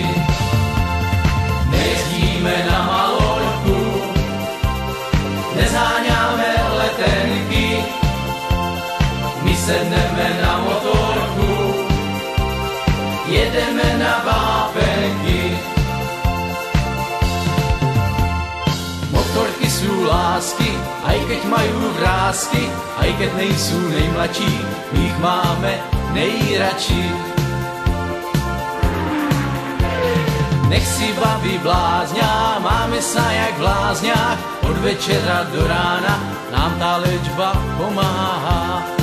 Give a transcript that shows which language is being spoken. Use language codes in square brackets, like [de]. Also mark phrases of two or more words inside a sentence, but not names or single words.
[cs] Nejezdíme na Malorku, nezháňáme letenky, my sedneme na motorku, jedeme na vápenky. [sk] Motorky sú lásky, aj keď majú vrásky, aj keď nejsú nejmladší, my ich máme nejradší. Nech si baví blázňa, máme sa jak v lázniach, od večera do rána nám tá liečba pomáha.